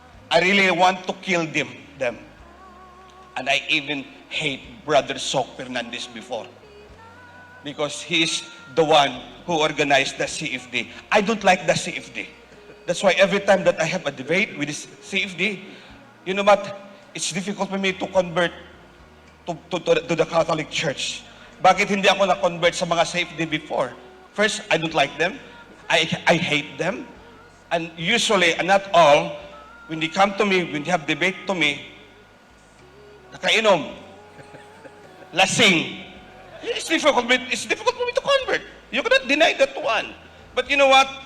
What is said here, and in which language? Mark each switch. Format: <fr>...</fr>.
<en>I really want to kill them. And I even hate Brother Sok Fernandez before. Because he's the one who organized the CFD. I don't like the CFD. That's why every time that I have a debate with this CFD, you know what? It's difficult for me to convert to the Catholic Church.</en> <tl>Bakit hindi ako na-convert sa mga CFD before?</tl> <en>First, I don't like them. I hate them. And usually, and not all, when they come to me, when they have debate to me,</en> <tl>nakainom, lasing.</tl> <en>It's difficult for me to convert. You cannot deny that one. But you know what?</en>